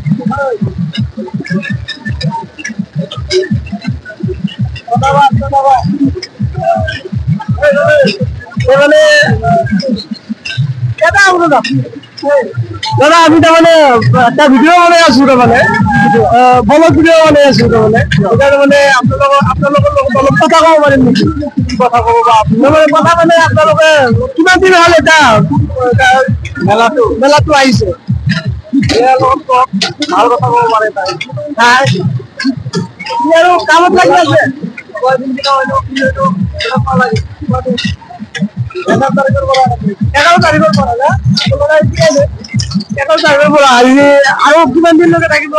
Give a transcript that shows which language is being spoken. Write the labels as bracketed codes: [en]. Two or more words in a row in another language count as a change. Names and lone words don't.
[bn] মানে দাদা আমি তো মানে একটা ভিডিও বানাই আছো, তো মানে [en] vlog video [bn] বানাই আছো, তো মানে ওখানে মানে আপনার কথা কব পারেন নাকি? [as] কথা কব বা মানে কথা মানে আপনালোকে কিমান দিন হল এটা মেলাটো আহিছে? ভাল কথা কব পাৰে তাই আৰু কামত লাগি আছে। 11 তাৰিখৰ পৰা না 11 তাৰিখৰ পৰা আৰু কিমান দিনলৈকে থাকিব?